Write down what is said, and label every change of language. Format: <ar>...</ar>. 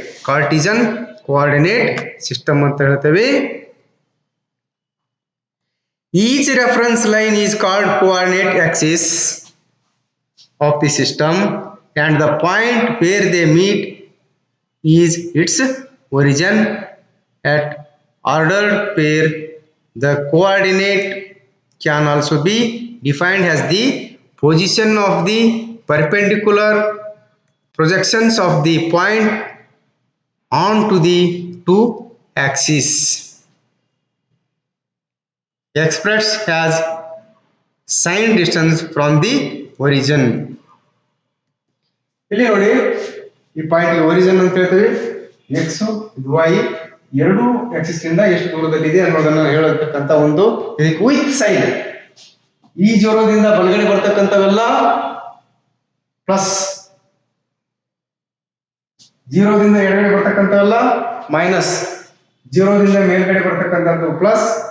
<kn>ಕಾರ್ಟಿಸನ್ coordinate system ಅಂತ ಹೇಳ್ತೇವೆ.</kn> <en>Each reference line is called coordinate axis of the system and the point where they meet is its origin. At ordered pair the coordinate can also be defined as the position of the perpendicular projections of the point onto the two axes expressed as signed distance from the origin.</en> <kn>ಇಲ್ಲಿ ನೋಡಿ, ಈ point origin ಅಂತ ಹೇಳ್ತೀವಿ. X ಇದು Y ಎರಡು Axis ಇಂದ ಎಷ್ಟು ದೂರದಲ್ಲಿ ಇದೆ ಅನ್ನೋದನ್ನ ಹೇಳತಕ್ಕಂತ ಒಂದು ಇದಕ್ಕೆ ವಿತ್ ಸೈಡ್. ಈ ಜೋರದಿಂದ ಬಲಗಡೆ ಬರ್ತಕ್ಕಂಥವೆಲ್ಲ ಪ್ಲಸ್, ಜೀರೋದಿಂದ ಎಡಗಡೆ ಬರ್ತಕ್ಕಂಥವೆಲ್ಲ ಮೈನಸ್, ಜೀರೋದಿಂದ ಮೇಲ್ಗಡೆ ಬರ್ತಕ್ಕಂಥದ್ದು ಪ್ಲಸ್,</kn>